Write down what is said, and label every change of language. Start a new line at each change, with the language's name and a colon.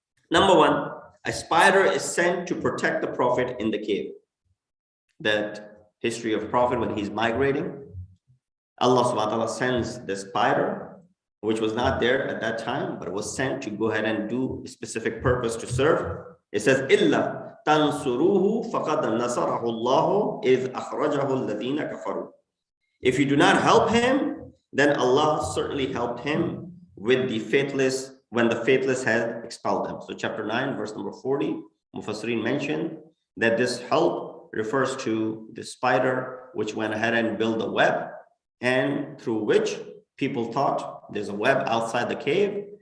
English: Number 1, a spider is sent to protect the prophet in the cave. That history of prophet when he's migrating, Allah subhanahu wa ta'ala sends the spider, which was not there at that time, but it was sent to go ahead and do a specific purpose to serve. It says,
Arabic: إِلَّا تَنْصُرُوهُ فَقَدْ نَصَرَهُ اللَّهُ إِذْ أَخْرَجَهُ الَّذِينَ كَفَرُوا.
English: If you do not help him, then Allah certainly helped him with the faithless, when the faithless had expelled them. So chapter 9, verse number 40, Mufassirin mentioned that this help refers to the spider which went ahead and built a web, and through which people thought there's a web outside the cave.